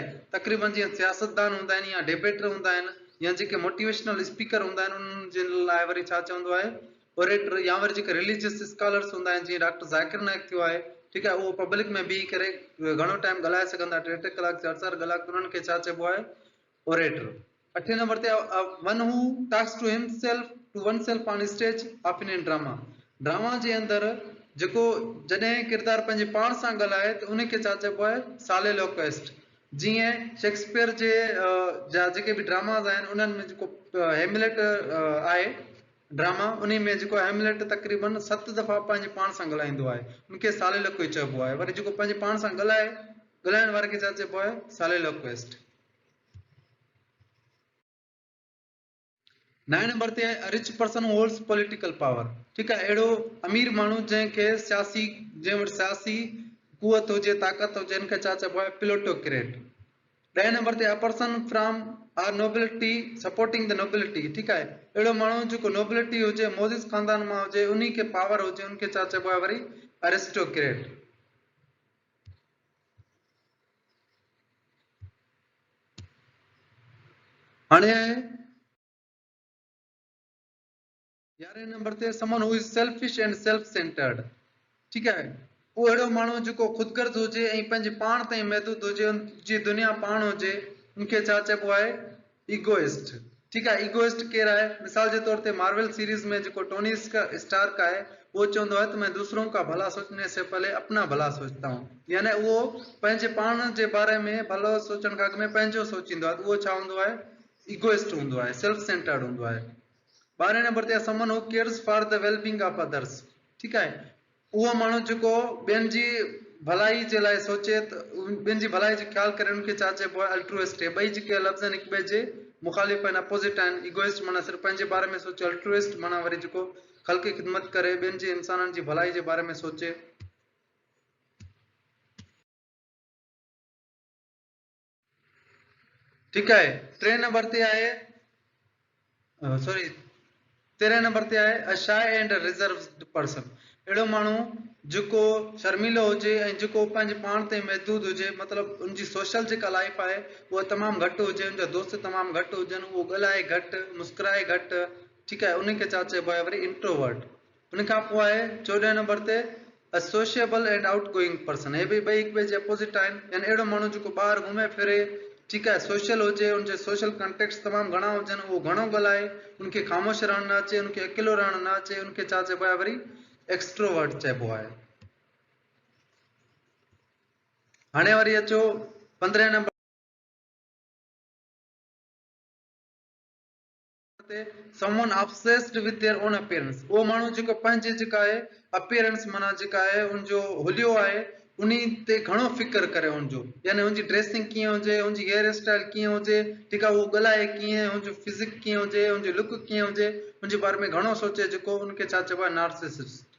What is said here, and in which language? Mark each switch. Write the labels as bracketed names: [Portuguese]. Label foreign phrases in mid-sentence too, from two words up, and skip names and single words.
[Sindhi] तक़रीबन जीअं सियासतदान हूंदा आहिनि या डिबेटर हूंदा आहिनि या जेके [English] motivational speaker [Sindhi] हूंदा आहिनि, उन्हनि जे लाइ वरी छा चवंदो आहे ओरेटर। या वरी जेके [English] religious scholars [Sindhi] हूंदा आहिनि, जीअं डॉक्टर ज़ाकिर नाइक थियो आहे, ठीकु आहे, उहो पब्लिक में बीही करे घणो टाइम ॻाल्हाए सघंदा, 3 कलाक 4 कलाक, उन्हनि खे छा चइबो आहे ओरेटर। अठे नंबर ते [English] one who talks to himself to one self on stage often in drama, [Sindhi] ड्रामा जे अंदरि जेको जॾहिं किरदारु पंहिंजे पाण सां ॻाल्हाए त उनखे छा चइबो आहे सालेलोक्विस्ट। जीअं शेक्सपियर जे जा जेके बि ड्रामाज़ आहिनि उन्हनि में जेको हेमलेट आहे ड्रामा, उन में जेको हेमलेट तक़रीबन 7 दफ़ा पंहिंजे पाण सां ॻाल्हाईंदो आहे, उनखे सालेलोक्वी चइबो आहे। वरी जेको पंहिंजे पाण सां ॻाल्हाइण वारे खे छा चइबो आहे सालेलोक्विस्ट। 9 नंबर ते आहे [English] rich person holds political power. [Sindhi] ठीकु आहे। अहिड़ो अमीर माण्हू जंहिंखे जंहिं वटि सियासी कुवत हुजे, ताक़त हुजे, उनखे छा चइबो आहे प्लोटोक्रेट। [English] 10 [Sindhi] नंबर ते [English] a person from our nobility supporting the nobility. [Sindhi] ठीकु आहे। अहिड़ो माण्हू जेको नोबिलिटी हुजे, मोज़िस ख़ानदान मां हुजे, उन खे पावर हुजे, उनखे छा चइबो आहे वरी एरिस्टोक्रेट। हाणे 11 नंबर ते [English] someone who is selfish and self centered. [Sindhi] ठीकु आहे। उहो अहिड़ो माण्हू जेको ख़ुदगर्ज़ हुजे ऐं पंहिंजे पाण ताईं महदूद हुजे, उनजी दुनिया पाण हुजे, उनखे छा चइबो आहे ईगोइस्ट। ठीकु आहे। ईगोइस्ट केरु आहे? मिसाल जे तौर ते मार्वल सीरीज में जेको टोनी स्टार्क आहे, उहो चवंदो आहे त [Hindi] मैं दूसरों का भला सोचने से पहले अपना भला सोचता हूं, [Sindhi] यानी उहो पंहिंजे पाण जे बारे में भलो सोचण खां अॻु में पंहिंजो सोचींदो आहे, उहो छा हूंदो आहे ईगोइस्ट हूंदो आहे, [English] self centered [Sindhi] हूंदो आहे। [English] 12 नंबर ते someone who cares for the wellbeing of others. [Sindhi] ठीकु आहे। उहो माण्हू जेको ॿियनि जी भलाई जे लाइ सोचे त ॿियनि जी भलाई जो ख्याल करे उनखे छा चइबो आहे अल्ट्रुइस्ट। ॿई जेके लफ़्ज़ आहिनि हिक ॿिए जे मुखालिफ़ आहिनि, अपोज़िट आहिनि। इगोइस्ट माना सिर्फ़ु पंहिंजे बारे में सोचे, अल्ट्रुइस्ट माना वरी जेको ख़ल्क़ की ख़िदमत करे, ॿियनि जे इंसाननि जी भलाई जे बारे में सोचे। ठीकु आहे। 3 नंबर ते आहे सॉरी 13 नंबर ते आहे [English] a shy and reserved person. [Sindhi] अहिड़ो माण्हू जेको शर्मीलो हुजे ऐं जेको पंहिंजे पाण ते महदूद हुजे, मतिलबु उनजी सोशल जेका लाइफ आहे उहा तमामु घटि हुजे, उनजा दोस्त तमामु घटि हुजनि, उहो ॻाल्हाए घटि, मुस्कुराए घटि। ठीकु आहे, उनखे छा चइबो आहे वरी इंट्रोवर्ट। उन खां पोइ आहे 14 नंबर ते [English] a sociable and out going person. [Sindhi] हे बि ॿई हिक ॿिए जे अपोज़िट आहिनि। यानी अहिड़ो माण्हू जेको ॿाहिरि घुमे फिरे, ठीकु आहे, सोशल हुजे, उनजे [English] social contacts [Sindhi] तमामु घणा हुजनि, उहो घणो ॻाल्हाए, उनखे ख़ामोश रहणु न अचे, उनखे अकेलो रहणु न अचे, उनखे छा चइबो आहे वरी एक्सट्रोवर्ट चइबो आहे। हाणे वरी अचो 15 नंबर ते [English] someone obsessed with their own appearance। [Sindhi] उहो माण्हू जेको पंहिंजे जेका आहे अपीयरेंस माना जेका आहे उनजो हुलियो आहे उन ते घणो फिकर करे उनजो, यानी उनजी ड्रेसिंग कीअं हुजे, उनजी [English] hair style [Sindhi] कीअं हुजे, ठीकु आहे, उहो ॻाल्हाए कीअं, उनजो फिज़िक कीअं हुजे, उनजी लुक कीअं हुजे, उनजे बारे में घणो सोचे, जेको उनखे छा चइबो आहे नार्सिसिस्ट।